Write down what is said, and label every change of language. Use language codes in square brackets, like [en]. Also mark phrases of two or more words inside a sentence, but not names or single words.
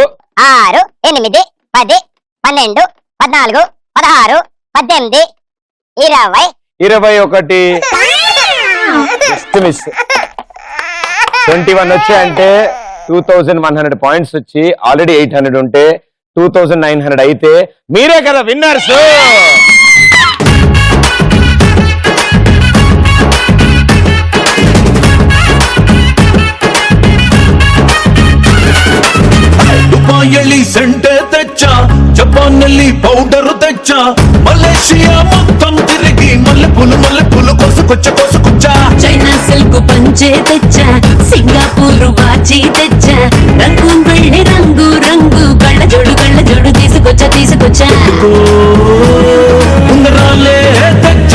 [te] 6 8 10 12 14 16 18 20 21 మిస్ 21 వచ్చాయంటే 2100 పాయింట్స్ వచ్చి ఆల్రెడీ 800 ఉంటే 2900 అయితే మీరే కదా విన్నర్స్. దుబాయల్లి సెంటె తెచ్చ జపాన్నల్లి పౌడర్ తెచ్చ మలేషియా మొత్తం తిరిగి మల్లెపూలు కొసుకొచ్చ చైనా సిల్క్ పంచే తెచ్చా సింగపూర్ వాచి తెచ్చా రంగు వెళ్ళి రంగు రంగు కళ్ళ జోడు తీసుకొచ్చా ఉంగరాలే తెచ్చా